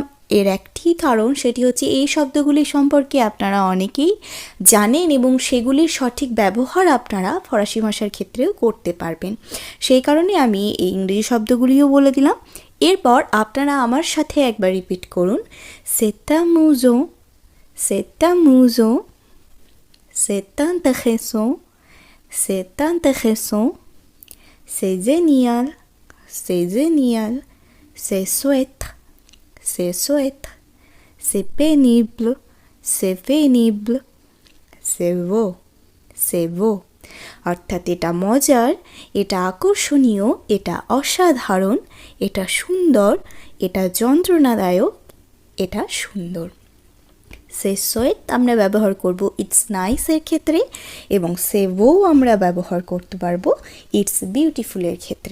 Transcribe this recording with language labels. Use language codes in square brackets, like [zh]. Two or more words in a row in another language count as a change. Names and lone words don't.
[bn] এর একটি কারণ, সেটি হচ্ছে এই শব্দগুলি সম্পর্কে আপনারা অনেকেই জানেন এবং সেগুলির সঠিক ব্যবহার আপনারা ফরাসি ভাষার ক্ষেত্রেও করতে পারবেন। সেই কারণে আমি এই ইংরেজি শব্দগুলিও বলে দিলাম। এরপর আপনারা আমার সাথে একবার রিপিট করুন, [fr] c'est amusant, c'est amusant, c'est intéressant, c'est intéressant, c'est génial, c'est génial, c'est chouette, c'est chouette, c'est pénible, c'est pénible, c'est beau, c'est beau। [bn] অর্থাৎ এটা মজার, এটা আকর্ষণীয়, এটা অসাধারণ, এটা সুন্দর, এটা যন্ত্রণাদায়ক, এটা সুন্দর। [fr] c'est chouette [bn] আমরা ব্যবহার করব [en] it's nice-er [bn] ক্ষেত্রে, এবং [fr] c'est beau [bn] আমরা ব্যবহার করতে পারবো [en] it's beautiful-er [bn] ক্ষেত্রে।